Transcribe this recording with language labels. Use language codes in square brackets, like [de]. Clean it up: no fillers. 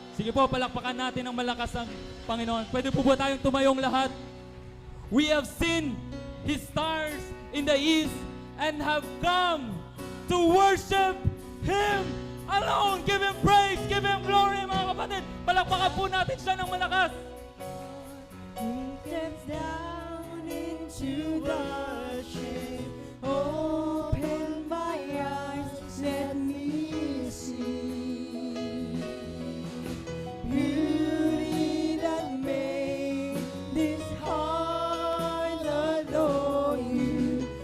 [tl] Sige po, palakpakan natin ng malakas ang Panginoon. Pwede po ba tayong tumayong lahat? [en] We have seen His stars in the east and have come to worship Him alone. Give Him praise, give Him glory, [tl] mga kapatid. Palakpakan po natin siya ng malakas. [en] He steps down into the shade. Open my eyes, let me see beauty that made this heart adore you.